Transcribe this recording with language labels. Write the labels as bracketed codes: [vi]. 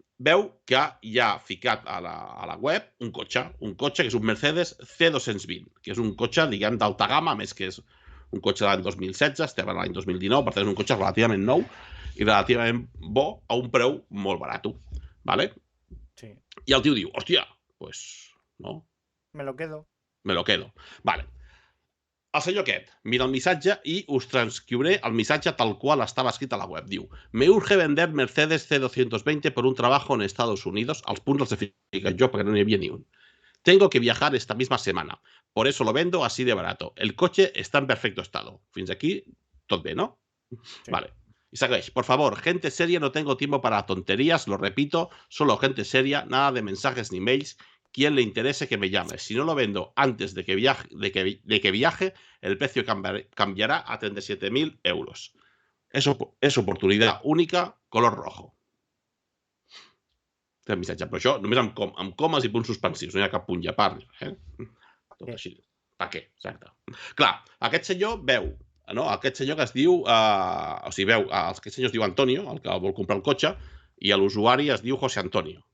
[ca] Veu que hi ha ficat a la web un cotxe que és un Mercedes C220, que és un cotxe, diguem, d'alta gamma, més que és un cotxe de l'any 2016, estem a l'any 2019, per tant és un cotxe relativament nou, i relativament bo a un preu molt barat, ¿vale? Sí. I el tio diu, hòstia, pues, no? [es] Me lo quedo. [ca] Vale. El senyor aquest mira el missatge i us transcriuré el missatge tal qual estava escrit a la web. Diu, [es] me urge vender Mercedes C220 por un trabajo en Estados Unidos. [ca] Els punts els he ficat jo perquè no n'hi havia ni un. [es] Tengo que viajar esta misma semana. Por eso lo vendo así de barato. El coche está en perfecto estado. [ca] Fins aquí, tot bé, no? [es] Sí. Vale. Y [ca] segueix, [es] por favor, gente seria, no tengo tiempo para tonterías, lo repito, solo gente seria, nada de mensajes ni mails, quien le interese que me llame. Si no lo vendo antes de que viaje, el precio cambiará a 37.000 euros. Es oportunidad única, color rojo. [ca] El missatge, però això només amb comes i punts suspensius, no hi ha cap punt i a part. Tot així. Per què? Exacte. Clar, aquest senyor veu, no? Aquest senyor que es diu, o sigui, veu, aquest senyor es diu Antonio, el que vol comprar el cotxe, i l'usuari es diu José Antonio.